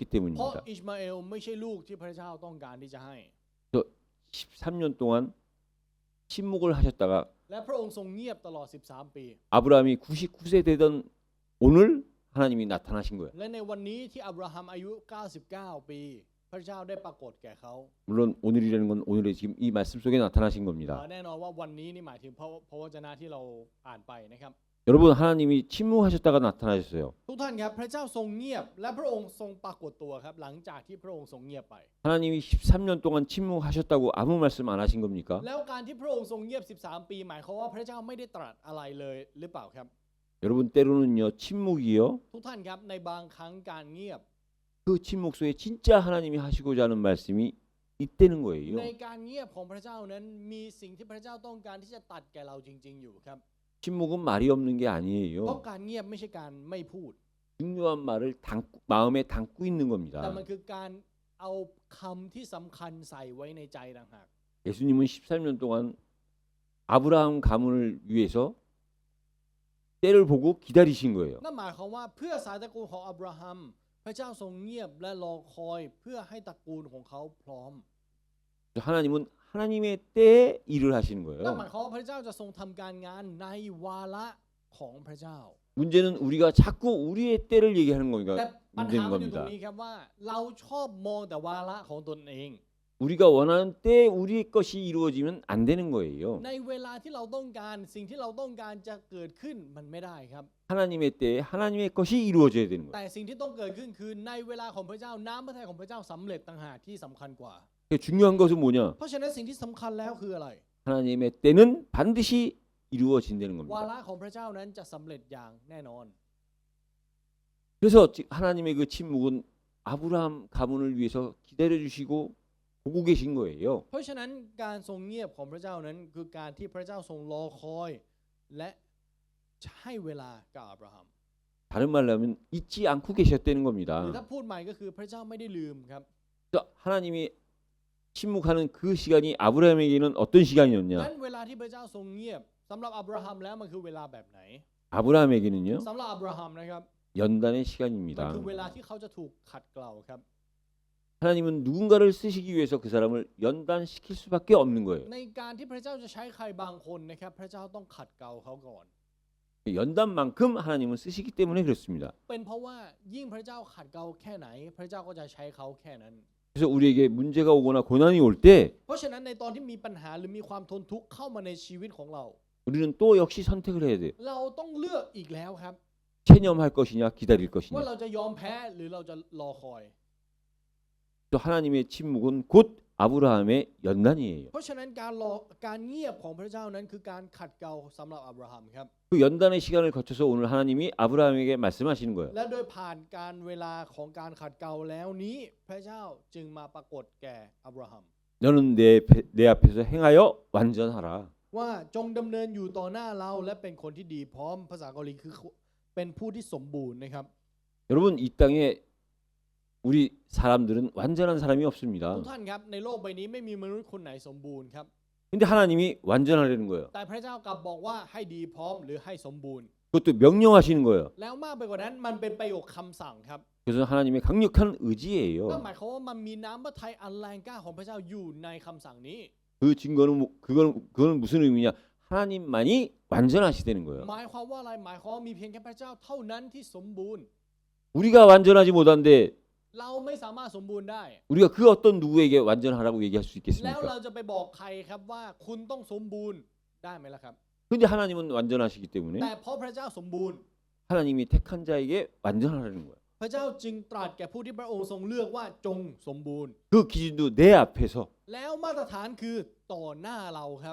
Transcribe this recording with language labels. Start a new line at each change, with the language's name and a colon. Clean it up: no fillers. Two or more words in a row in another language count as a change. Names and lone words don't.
Thai: เพราะ
Korean: 때문입니다.
Thai: อิสมาเอลไม่ใช่ลูกที่พระเจ้าต้องการที่จะให้
Korean: 13년 동안 침묵을 하셨다가
Thai: และพระองค์ทรงเงียบตลอด13 ปี
Korean: 아브라함이 99세 되던 오늘 하나님이 나타나신 거예요.
Thai: และในวันนี้ที่อับราฮัมอายุ 99 ปี พระเจ้าได้ปรากฏแก่เขา
Korean: 물론 오늘이라는 건 오늘의 지금 이 말씀 속에 나타나신 겁니다.
Thai: แน่นอนว่าวันนี้นี่หมายถึงพระวจนะที่เราอ่านไปนะครับ
Korean: 여러분 하나님이 침묵하셨다가 나타나셨어요.
Thai: ทุกท่านครับพระเจ้าทรงเงียบและพระองค์ทรงปรากฏตัวครับหลังจากที่พระองค์ทรงเงียบไป
Korean: 하나님이 13년 동안 침묵하셨다고 아무 말씀 안 하신 겁니까?
Thai: แล้วการที่พระองค์ทรงเงียบ13 ปีหมายความว่าพระเจ้าไม่ได้ตรัสอะไรเลยหรือเปล่าครับ
Korean: 여러분 때로는요 침묵이요
Thai: ทุกท่านครับในบางครั้งการเงียบ
Korean: 그 침묵 속에 진짜 하나님이 하시고자 하는 말씀이 있다는 거예요.
Thai: ในการเงียบของพระเจ้านั้นมีสิ่งที่พระเจ้าต้องการที่จะตัดแก่เราจริงๆอยู่ครับ
Korean: 침묵은 말이 없는 게
Thai: เพราะ
Korean: 아니에요.
Thai: การเงียบไม่ใช่การไม่พูด
Korean: 중요한 말을 마음에 담고 있는
Thai: แต่มัน
Korean: 겁니다.
Thai: คือการเอาคำที่สำคัญใส่ไว้ในใจต่างหาก
Korean: 예수님은 13년 동안 아브라함 가문을 위해서 때를 보고 기다리신 거예요.
Thai: นั่นหมายความว่าเพื่อสายตระกูลของอับราฮัมพระเจ้าทรงเงียบและรอคอยเพื่อให้ตระกูลของเขาพร้อม
Korean: 하나님은 하나님의 때에 일을 하시는
Thai: นั่นหมาย
Korean: 거예요.
Thai: ความว่าพระเจ้าจะทรงทำการงานในวาระของพระเจ้า
Korean: 문제는 우리가 자꾸 우리의 때를 얘기하는
Thai: แต่
Korean: 거니까
Thai: ปัญหา
Korean: 문제인
Thai: มันอยู่ตรง
Korean: 겁니다.
Thai: นี้ครับว่าเราชอบมองแต่วาระของตนเอง
Korean: 우리가 원하는 때에 우리의 것이 이루어지면 안 되는 거예요.
Thai: ในเวลาที่เราต้องการสิ่งที่เราต้องการจะเกิดขึ้นมันไม่ได้ครับ
Korean: 하나님의 때에 하나님의 것이 이루어져야 되는 거예요.
Thai: แต่สิ่งที่ต้องเกิดขึ้นคือในเวลาของพระเจ้าน้ำพระทัยของพระเจ้าสำเร็จต่างหากที่สำคัญกว่า
Korean: 중요한 것은 뭐냐?
Thai: เพราะฉะนั้นสิ่งที่สำคัญแล้วคืออะไร
Korean: 하나님의 때는 반드시 이루어진다는
Thai: วา
Korean: 겁니다.
Thai: ระของพระเจ้านั้นจะสำเร็จอย่างแน่นอน
Korean: 그래서 하나님의 그 침묵은 아브라함 가문을 위해서 기다려 주시고 보고 계신 거예요.
Thai: เพราะฉะนั้นการทรงเงียบของพระเจ้านั้นคือการที่พระเจ้าทรงรอคอยและให้เวลากับอับราฮัม
Korean: 다른 말로 하면 잊지 않고 계셨다는
Thai: หรือ
Korean: 겁니다.
Thai: ถ้าพูดใหม่ก็คือพระเจ้าไม่ได้ลืมครับ
Korean: 그래서 하나님이 침묵하는 그 시간이 아브라함에게는 어떤
Thai: นั้น
Korean: 시간이었냐?
Thai: เวลาที่พระเจ้าทรงเงียบสำหรับอับราฮัมแล้วมันคือเวลาแบบไหน
Korean: 아브라함에게는요
Thai: สำหรับอับราฮัมนะครับ
Korean: 연단의
Thai: มัน
Korean: 시간입니다.
Thai: คือเวลาที่เขาจะถูกขัดเกลาครับ
Korean: 하나님은 누군가를 쓰시기 위해서 그 사람을 연단시킬 수밖에 없는 거예요.
Thai: ในการที่พระเจ้าจะใช้ใครบางคนนะครับพระเจ้าต้องขัดเกลาเขาก่อน
Korean: 연단만큼 하나님은 쓰시기 때문에 그렇습니다.
Thai: เป็นเพราะว่ายิ่งพระเจ้าขัดเกลาแค่ไหน พระเจ้าก็จะใช้เขาแค่นั้น
Korean: 그래서 우리에게 문제가 오거나 고난이 올 때
Thai: เพราะฉะนั้นในตอนที่มีปัญหาหรือมีความทนทุกข์เข้ามาในชีวิตของเรา
Korean: 우리는 또 역시 선택을 해야 돼요.
Thai: เราต้องเลือกอีกแล้วครับ
Korean: 체념할 것이냐 기다릴
Thai: ว่า
Korean: 것이냐.
Thai: เราจะยอมแพ้หรือเราจะรอคอย
Korean: 또 하나님의 침묵은 곧 아브라함의 연단이에요.
Thai: เพราะฉะนั้นการเงียบของพระเจ้านั้นคือการขัดเกลาสำหรับอับราฮัมครับ
Korean: 그 연단의 시간을 거쳐서 오늘 하나님이 아브라함에게 말씀하시는 거예요.
Thai: และโดยผ่านการเวลาของการขัดเกลาแล้วนี้พระเจ้าจึงมาปรากฏแก่อับราฮัม
Korean: 너는 내 앞에서 행하여 완전하라.
Thai: ว่าจงดำเนินอยู่ต่อหน้าเราและเป็นคนที่ดีพร้อมภาษาเกาหลีคือเป็นผู้ที่สมบูรณ์นะครับ
Korean: 여러분 이 땅에 우리 사람들은 완전한 사람이
Thai: ทุ
Korean: 없습니다.
Thai: กท่านครับในโลกใบนี้ไม่มีมนุษย์คนไหนสมบูรณ์ครับ
Korean: 근데 하나님이 완전하려는 거예요.
Thai: แต่พระเจ้ากลับบอกว่าให้ดีพร้อมหรือให้สมบูรณ์
Korean: 그것도 명령하시는 거예요.
Thai: แล้วมากไปกว่านั้นมันเป็นประโยคคำสั่งครับ
Korean: 그래서 하나님의 강력한
Thai: นั่น
Korean: 의지예요.
Thai: หมายความว่ามันมีน้ำพระทัยอันแรงกล้าของพระเจ้าอยู่ในคำสั่งนี้
Korean: 그 증거는 그거는 무슨 의미냐? 하나님만이 완전하시다는 거예요.
Thai: หมายความว่าอะไรหมายความว่ามีเพียงแค่พระเจ้าเท่านั้นที่สมบูรณ์
Korean: 우리가 완전하지 못한데
Thai: เราไม่สามารถสมบูรณ์ได้
Korean: 우리가 그 어떤 누구에게 완전하라고 얘기할 수
Thai: แล้วเรา
Korean: 있겠습니까?
Thai: จะไปบอกใครครับว่าคุณต้องสมบูรณ์ได้ไหมล่ะครับ
Korean: 근데 하나님은 완전하시기
Thai: แต่
Korean: 때문에
Thai: เพราะพระเจ้าสมบูรณ์
Korean: 하나님이 택한 자에게 완전하라는 거예요.
Thai: พระเจ้าจึงตรัสแก่ผู้ที่พระองค์ทรงเลือกว่าจงสมบูรณ์
Korean: 그 기준도 내 앞에서
Thai: แล้วมาตรฐานคือต่อหน้าเราครับ